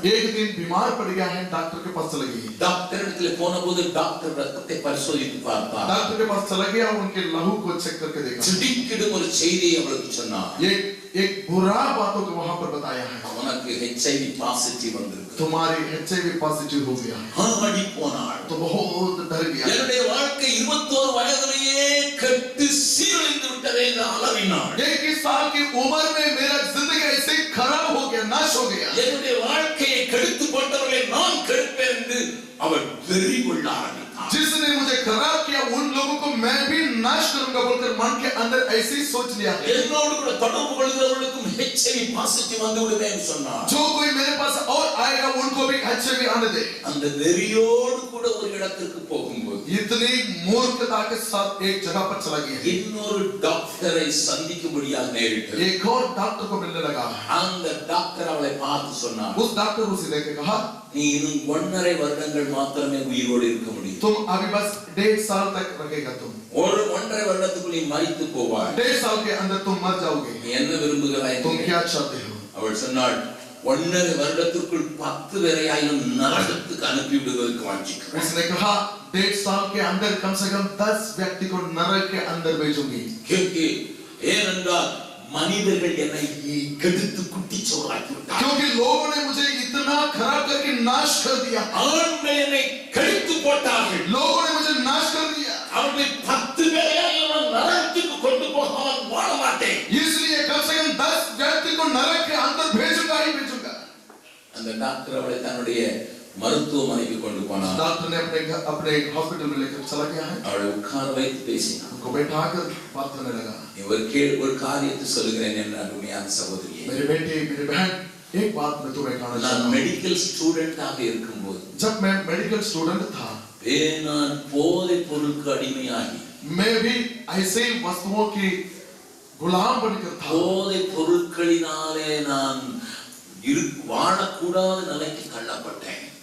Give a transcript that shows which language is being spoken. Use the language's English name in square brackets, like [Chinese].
[Hindi] एक दिन बीमार पड़ गया है, डॉक्टर के पास चला गई। [Tamil] டாக்டர் இடத்துல போனபோது டாக்டர் ரத்தத்தை பரிசோதித்து பார்த்தார். [Hindi] डॉक्टर के पास चला गया, उनके लहू को चेक करके देखा। [Tamil] திடுக்கிடும் ஒரு செய்தியை அவளுக்கு சொன்னார். [Hindi] एक बुरा बातों को वहां पर बताया है, [Tamil] உனக்கு HIV பாசிட்டிவ் வந்திருக்கு. [Hindi] तुम्हारी HIV पॉजिटिव हो गया है। [Tamil] ஆடி போனாள். [Hindi] तो बहुत डर गया। [Tamil] என்னுடைய வாழ்க்கை 21 வயதிலேயே கெட்டு சீரழிந்து விட்டதே என்று அலறினாள். [Hindi] 21 साल की उम्र में मेरा जिंदगी ऐसे खराब हो गया, नाश हो गया। [Tamil] என்னுடைய வாழ்க்கையை கெடுத்து போட்டவர்களை நான் கெடுப்பேன் என்று அவள் வெறி கொள்ள ஆரம்பித்தாள். [Hindi] जिसने मुझे खराब किया उन लोगों को मैं भी नाश करूंगा बोलकर मन के अंदर ऐसे ही सोच लिया है। [Tamil] என்னோடு கூட தொடர்பு கொள்கிறவர்களுக்கும் HIV பாசிட்டிவ் வந்து விடுமே என்று சொன்னார். [Hindi] जो कोई मेरे पास और आएगा उनको भी HIV आने दे। [Tamil] அந்த வெறியோடு கூட ஒரு இடத்திற்கு போகும்போது [Hindi] इतनी मूर्खता के साथ एक जगह पर चला गया। [Tamil] இன்னொரு டாக்டரை சந்திக்கும்படியாக நேரிட்டது. [Hindi] एक और डॉक्टर को मिलने लगा। [Tamil] அந்த டாக்டர் அவளை பார்த்து சொன்னார், [Hindi] उस डॉक्टर उसे देख कहा, [Tamil] நீ இன்னும் 1.5 வருடங்கள் மாத்திரமே உயிரோடு இருக்க முடியும். [Hindi] तुम अभी बस 1.5 साल तक रखेगा। तुम। [Tamil] ஒரு 1.5 வருடத்துக்குள் நீ மரித்து போவாய். [Hindi] 1.5 साल के अंदर तुम मर जाओगे। [Tamil] நீ என்ன விரும்புகிறாய்? [Hindi] तुम क्या चाहते हो? [Tamil] அவள் சொன்னாள், 1.5 வருடத்துக்குள் 10 பேரையாயினும் நரகத்துக்கு அனுப்பி விடுவதற்கு வாஞ்சிக்கிறேன். [Hindi] उसने कहा 1.5 साल के अंदर कम से कम 10 व्यक्ति को नरक के अंदर भेजूंगी। क्योंकि [Tamil] ஏனென்றால் மனிதர்கள் என்னை கெடுத்து குட்டிச்சோறாக்கி விட்டார்கள். [Hindi] क्योंकि लोगों ने मुझे इतना खराब करके नाश कर दिया। [Tamil] அவர்கள் என்னை கெடுத்து போட்டார்கள். [Hindi] लोगों ने मुझे नाश कर दिया। [Tamil] அவர்களை 10 பேரையாயினும் நரகத்துக்கு கொண்டு போகாமல் வாழ மாட்டேன். [Hindi] इसलिए कम से कम 10 व्यक्ति को नरक के अंदर भेजूंगा ही भेजूंगा। [Tamil] அந்த டாக்டர் அவளை தன்னுடைய மருத்துவமனைக்கு கொண்டு போனார். [Hindi] डॉक्टर ने अपने हॉस्पिटल में लेकर चला गया है। [Tamil] அவளை உட்கார வைத்து பேசினார். [Hindi] उनको बैठाकर बात करने लगा। [Tamil] ஒரு காரியத்தை சொல்லுகிறேன் என் அருமையான சகோதரியே. [Hindi] मेरे बेटे मेरे बहन एक बात मैं तुम्हें कहना चाहता [Tamil] நான் [Hindi] हूं। [Tamil] மெடிக்கல் ஸ்டூடெண்டாக இருக்கும்போது [Hindi] जब मैं मेडिकल स्टूडेंट था [Tamil] நான் போதைப் பொருளுக்கு அடிமையாகி [Hindi] मैं भी ऐसे वस्तुओं की गुलाम बनकर था। [Tamil] போதைப் பொருட்களினாலே நான் வாழக்கூடாத நிலைக்கு தள்ளப்பட்டேன்.